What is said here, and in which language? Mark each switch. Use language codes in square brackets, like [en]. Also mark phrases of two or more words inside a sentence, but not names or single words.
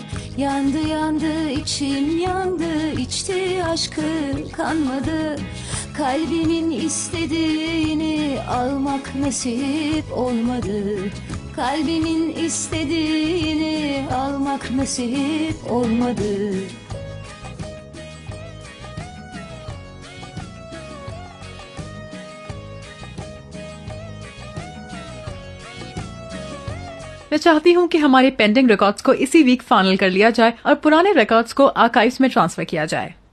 [tr] Yandı yandı içim yandı, içti aşkı kanmadı. Kalbimin istediğini almak nasip olmadı. Kalbimin istediğini almak nasip olmadı. [hi] मैं चाहती हूँ कि हमारे [en] pending records [hi] को इसी [en] week final [hi] कर लिया जाए और पुराने रिकॉर्ड्स को आर्काइव्स में ट्रांसफर किया जाए।